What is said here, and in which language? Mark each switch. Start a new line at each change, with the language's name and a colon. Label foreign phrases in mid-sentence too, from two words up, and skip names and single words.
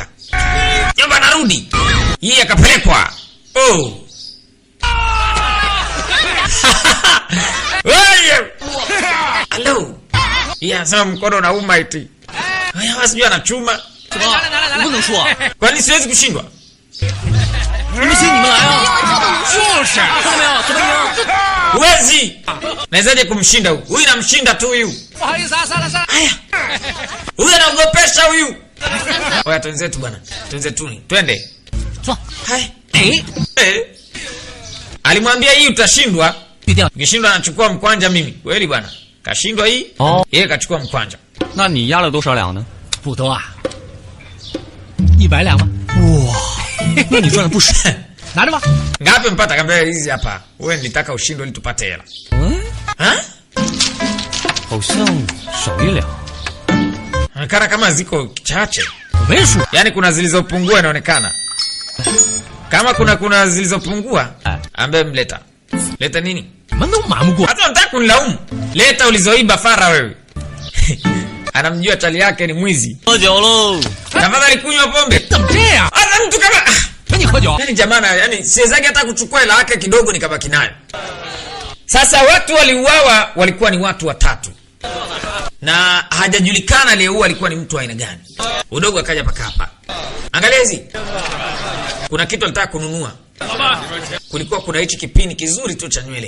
Swahili: Jomba anarudi. Hii akapelekwa. Oh. Wewe. Hello. Hii anasema mkono unauma eti. Haya sijui anachuma.
Chinese: 不能说，
Swahili: Kwani siwezi kushindwa?
Chinese: 不信你们来啊！就是，看到没有，怎么赢？
Swahili: Huwezi. Nawezaje kumshinda huyu? Huyu namshinda tu huyu.
Chinese: 不好意思啊，算了算了。
Swahili: Haya. Huyu anaogopesha huyu. Oya twenzetu bwana. Twenzetuni. Twende.
Chinese: 坐。
Swahili: Hai.
Chinese: 哎，
Swahili: Alimwambia hii utashindwa.
Chinese: 预定。
Swahili: Ukishindwa anachukua mkwanja mimi. Kweli bwana. Kashindwa hii. Oh. Yeye kachukua mkwanja.
Chinese: 那你压了多少两呢？不多啊，100两吧。哇，那你赚了不少。拿着吧。
Swahili: Ngapi mpata? Kambia hizi hapa. Wewe nilitaka ushindwe ili tupate hela.
Chinese: 嗯，
Swahili: Ha?
Chinese: 好像少1两。
Swahili: Inaonekana kama ziko chache.
Chinese: 没数。
Swahili: Yaani kuna zilizopungua inaonekana. Kama kuna zilizopungua, ambaye mleta. Leta nini?
Chinese: 怎么都瞒不过。
Swahili: Hata unataka kunilaumu. Leta ulizoiba fara wewe. Anamjua chali yake ni mwizi.
Chinese: 喝酒喽！
Swahili: Tafadhali kunywa pombe.
Chinese: 怎么这样？
Swahili: Hata mtu kama
Chinese: 跟你喝酒。
Swahili: yani jamani, yani siwezaki hata kuchukua hela yake kidogo nikabaki nayo. Sasa watu waliuawa walikuwa ni watu watatu. Na hajajulikana aliyeua alikuwa ni mtu wa aina gani. Udogo akaja paka hapa. Angalia hizi. Kuna kitu alitaka kununua. Kulikuwa kuna hichi kipini kizuri tu cha nywele.